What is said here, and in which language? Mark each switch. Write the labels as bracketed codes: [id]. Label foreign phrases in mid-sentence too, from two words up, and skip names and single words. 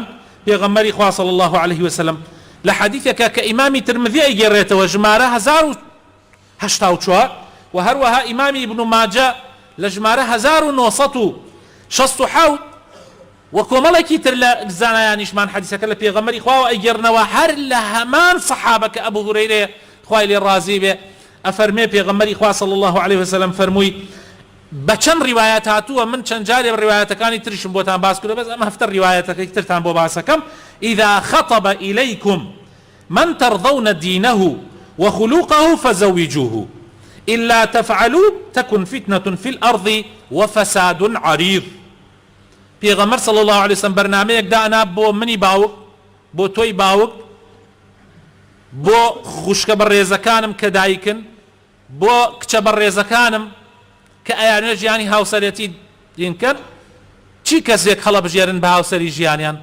[ckb] پێغەمبەری خوا [ar] صلی الله عليه وسلم [ckb] لە حەدیثێکە کە ئیمامی ترمذی ئەیگێڕێتەوە ژمارە 1084 و هەروەها ئیمامی ئیبن ماجە لە ژمارە 1967 و کۆمەڵێکی تر لە زانایانیشمان حەدیثەکە لە پێغەمبەری خواوە ئەیگێڕنەوە هەر لە هەمان سەحابە کە ئەبوو هورەیرە خوای لێ ڕازی بێ. ئەفەرمێ پێغەمبەری خوا [ar] صلی الله عليه وسلم [ckb] فەرمووی بە چەند ڕیوایەت هاتووە، من چەند جارێ ڕیوایەتەکانی تریشم بۆتان باس کردو، بەس ئەمە هەفتە ڕیوایەتەکەی ترتان بۆ باسەکەم. [ar] إذا خطب إليكم من ترضون دينه وخلقه فزوجوه إلا تفعلوا تكن فتنة في الأرض وفساد عريض. [ckb] پێغەمبەر [ar] صلی الله عليه وسلم [ckb] بەرنامەیەک دانا بۆ منی باوک، بۆ تۆی باوک، بۆ خوشکە بەڕێزەکانم کە دایکن، بۆ کچە بەڕێزەکانم کە ئەیانوێ ژیانی هاوسەرەتی دینکەن. چی کەسێک هەڵەبژێرن بە هاوسەری ژیانیان؟